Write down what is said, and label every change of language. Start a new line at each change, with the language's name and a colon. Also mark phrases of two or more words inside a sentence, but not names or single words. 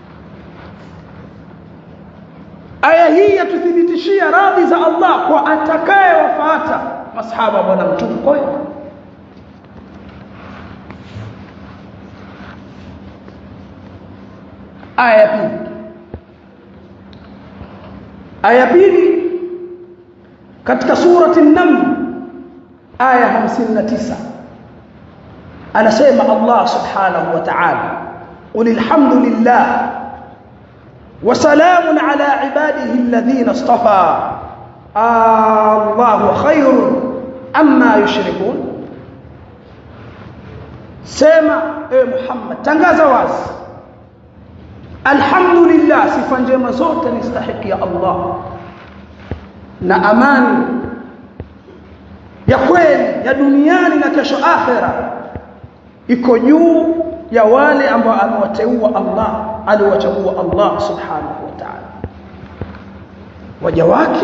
Swahili: Aya hii yatuthibitishia radhi za Allah kwa atakaye wafuata masahaba wa bwana Mtume kwa wema. aya ya pili. Aya ya pili katika surati an-Naml aya 59 anasema
Arabic: الله سبحانه وتعالى قل الحمد لله وسلام على عباده الذين اصطفى آلله خير أما يشركون.
Swahili: Sema ewe Muhammad, tangaza wazi, alhamdulillah, sifa njema zote ni stahiki ya Allah, na amani ya kweli ya duniani na kesho akhera iko juu ya wale ambao amewateua Allah, aliwachagua
Arabic: الله سبحانه وتعالى
Swahili: waja wake.